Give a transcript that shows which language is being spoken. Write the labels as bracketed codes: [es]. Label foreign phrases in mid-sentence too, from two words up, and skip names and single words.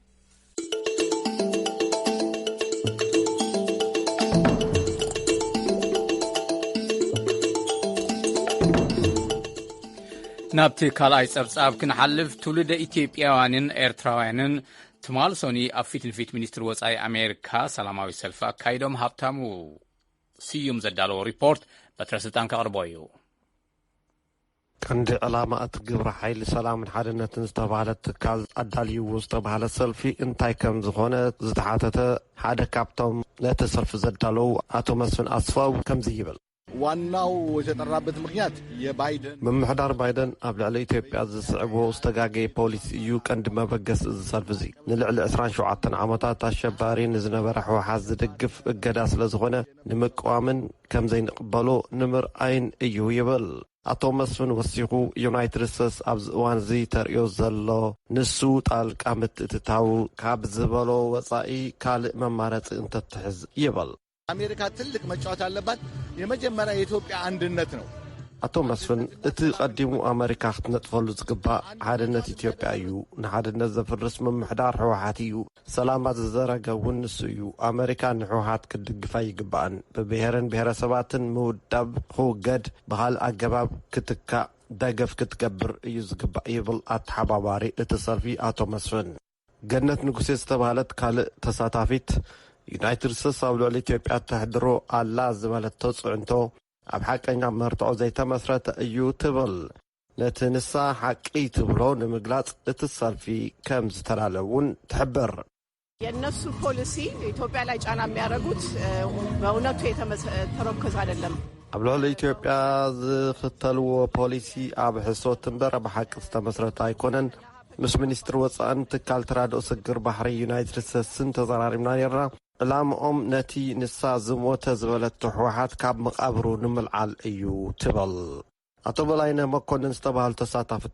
[ti] ናብቲ ካልኣይ ጸብጻብ ክንሓልፍ ትውልደ ኢትዮጵያውያንን ኤርትራውያንን ትማል ሶኒ ኣብ ፊት ንፊት ሚኒስትር ወጻኢ ኣሜሪካ ሰላማዊ ሰልፊ ኣካይዶም ሃብታሙ ስዩም ዘዳለዎ ሪፖርት በትረ ስልጣን ከቕርቦ እዩ ቀንዲ ዕላማ እቲ ግብረ ሓይሊ ሰላምን ሓድነትን ዝተባህለ ትካል ኣዳልይዎ ዝተባህለ ሰልፊ እንታይ ከም ዝኾነ ዝተሓተተ ሓደ ካብቶም ነቲ ሰልፊ ዘዳለዉ ኣቶ መስፍን ኣስፋው ከምዚ ይብል [am] ዋናው የተጠራበት ምክንያት የባይደን [ti] ምምሕዳር ባይደን ኣብ ልዕሊ ኢትዮጵያ ዝስዕቦ ዝተጋገየ ፖሊሲ እዩ ቀንዲ መበገስ ዝሰልፍ እዚ ንልዕሊ 27 ዓመታት ኣሸባሪ ንዝነበረ ሕወሓት ዝድግፍ እገዳ ስለ ዝኾነ ንምቅዋምን ከም ዘይንቕበሎ ንምርኣይን እዩ ይብል ኣቶ መስፍን ወሲኹ ዩናይትድ ስቴትስ ኣብዚ እዋን እዚ ተርእዮ ዘሎ ንሱ ጣልቃ ምትእትታው ካብ ዝበሎ ወጻኢ ካልእ መማረፂ እንተትሕዝ ይብል [am] አሜሪካ ትልቅ መጫወት አለባት የመጀመሪያ የኢትዮጵያ አንድነት ነው [ti] ኣቶ መስፍን እቲ ቀዲሙ ኣሜሪካ ክትነጥፈሉ ዝግባእ ሓድነት ኢትዮጵያ እዩ ንሓድነት ዘፍርስ ምምሕዳር ሕወሓት እዩ ሰላማት ዝዘረገውን ንሱ እዩ ኣሜሪካ ንሕወሓት ክትድግፋ ይግባእን ብብሔርን ብሔረሰባትን ምውዳብ ክውገድ ብኻልእ ኣገባብ ክትካእ ደገፍ ክትገብር እዩ ዝግባእ ይብል ኣተሓባባሪ እቲ ሰልፊ ኣቶ መስፍን ገነት ንጉሴ ዝተባህለት ካልእ ተሳታፊት ዩናይትድ ስቴትስ ኣብ ልዕሊ ኢትዮጵያ ተሕድሮ ኣላ ዝበለት ተፅዕንቶ ኣብ ሓቀኛ መርትዖ ዘይተመስረተ እዩ ትብል ነቲ ንሳ ሓቂ ትብሎ ንምግላጽ እቲ ሰልፊ ከም ዝተላለውን ትሕብር [am] የነሱ ፖሊሲ ኢትዮጵያ ላይ ጫና የሚያደርጉት በእውነቱ የተመረኮዘ አይደለም [ti] ኣብ ልዕሊ ኢትዮጵያ ዝኽተልዎ ፖሊሲ ኣብ ሕሶት እምበር ብሓቂ ዝተመስረተ ኣይኮነን ምስ ሚኒስትር ወጻኢን ትካል ተራድኦ ስግር ባሕሪ ዩናይትድ ስቴትስን ተዘራሪብና ነርና ዕላምኦም ነቲ ንሳ ዝሞተ ዝበለት ሕወሓት ካብ መቃብሩ ንምልዓል እዩ ትብል ኣቶ በላይነ መኮንን ዝተባህሉ ተሳታፍቲ